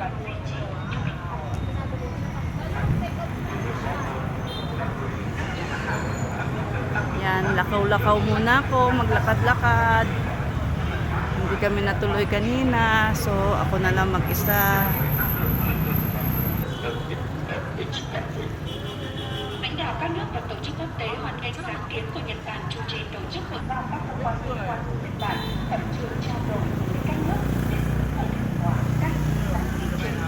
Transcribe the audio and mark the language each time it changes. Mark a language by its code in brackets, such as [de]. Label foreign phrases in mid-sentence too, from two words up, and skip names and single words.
[tl] Yan, lakaw-lakaw muna ako, maglakad-lakad. Hindi kami natuloy kanina, so ako na lang mag-isa. [vi] Lãnh đạo các nước và tổ chức quốc tế hoan nghênh sáng kiến của Nhật Bản chủ trì tổ chức hội thảo các cơ quan liên quan của Nhật Bản khẩn trương trao đổi với các nước để cụ thể hóa các sáng kiến trên.